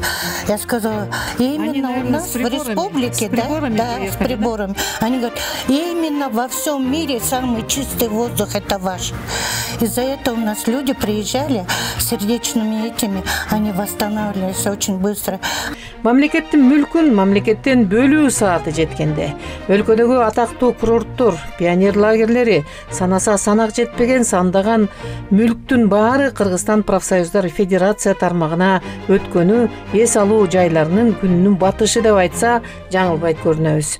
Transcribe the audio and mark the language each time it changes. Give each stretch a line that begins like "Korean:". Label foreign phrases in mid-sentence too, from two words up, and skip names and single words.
Russian: Я сказала, именно у нас в республике, да, с приборами. Они говорят, именно во всем мире самый чистый воздух это ваш. Из-за этого у нас люди приезжали с сердечными этими, они восстанавливались очень быстро.
Kyrgyz: Мамлекеттин мүлкүн мамлекеттен бөлүү сааты жеткенде өлкөдөгү атактуу курорттор, пионер лагерлери, санаса санак жетпеген сандаган мүлктүн баары Кыргызстан профсоюздар федерация тармагына өткөнү эс алуу жайларынын күнүнүн батышы деп айтса жаңылбайт көрүнөбүз.